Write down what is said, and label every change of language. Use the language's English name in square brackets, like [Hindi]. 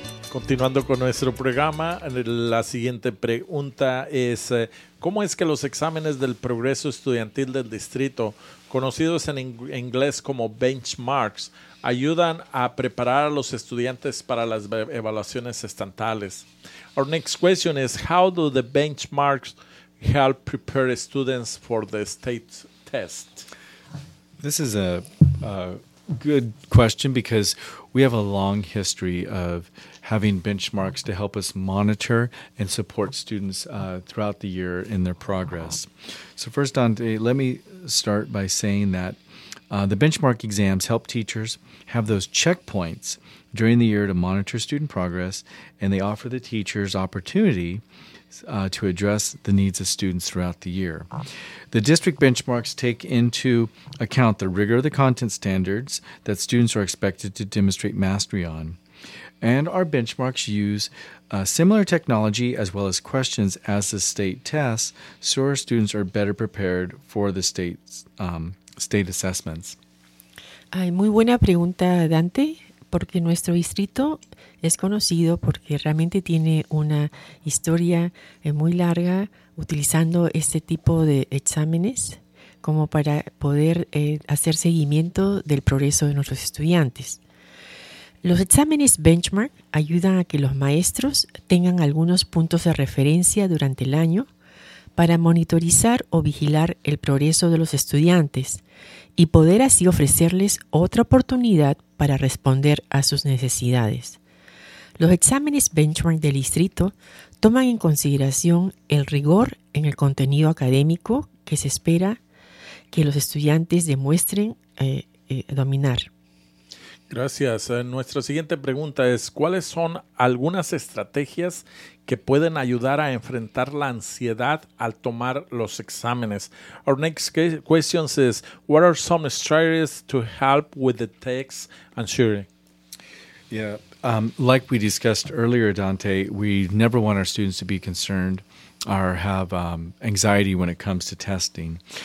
[Spanish] Continuando con nuestro programa, la siguiente pregunta es, ¿cómo es que los exámenes del progreso estudiantil del distrito, conocidos en inglés como benchmarks, ayudan a preparar a los estudiantes para las evaluaciones estatales? [English] Our next question is, how do the benchmarks help prepare students for the state test? This is a good question because we have a long history of having benchmarks to help us monitor and support students throughout the year in their progress. So first, Dante, let me start by saying that the benchmark exams help teachers have those checkpoints during the year to monitor student progress, and they offer the teachers opportunity to address the needs of students throughout the year. The district benchmarks take into account the rigor of the content standards that students are expected to demonstrate mastery on. And our benchmarks use similar technology as well as questions as the state tests, so our students are better prepared for the state assessments. [Spanish] Ay, muy buena pregunta, Dante, porque nuestro distrito es conocido porque realmente tiene una historia muy larga utilizando este tipo de exámenes como para poder hacer seguimiento del progreso de nuestros estudiantes. Los exámenes benchmark ayudan a que los maestros tengan algunos puntos de referencia durante el año para monitorizar o vigilar el progreso de los estudiantes y poder así ofrecerles otra oportunidad para responder a sus necesidades. Los exámenes benchmark del distrito toman en consideración el rigor en el contenido académico que se espera que los estudiantes demuestren dominar. Gracias. Nuestra siguiente pregunta es, ¿cuáles son algunas estrategias que pueden ayudar a enfrentar la ansiedad al tomar los exámenes? [English] Our next question is, what are some strategies to help with the test anxiety? Yeah, like we discussed earlier, Dante, we never want our students to be concerned or have anxiety when it comes to testing.